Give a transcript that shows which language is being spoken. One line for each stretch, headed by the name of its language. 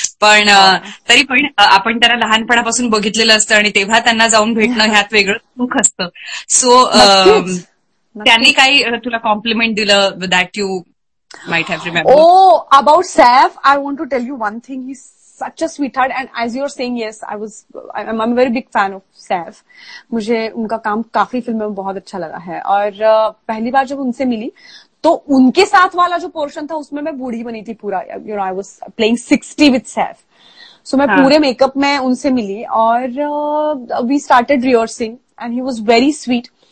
Marathi: पण तरी पण आपण त्यांना लहानपणापासून बघितलेलं असतं आणि तेव्हा त्यांना जाऊन भेटणं ह्यात वेगळं सुख असतं. सो त्यांनी काही तुला कॉम्प्लिमेंट दिलं
English: That you might have remember? Oh, about Saif, I want to tell you one thing. He's such a sweetheart, and as you're saying, yes, I'm a very big fan of Saif.
Hindi: मुझे उनका काम काफी फिल्मों में बहुत अच्छा लगा है. और पहली बार जब उनसे मिली तो उनके साथ वाला जो पोर्शन था उसमें मैं बूढ़ी बनी थी पूरा.
English: You know, I was playing 60 with Saif. So
Hindi: मैं पूरे मेकअप में उनसे मिली और
English: We started rehearsing and he was very sweet.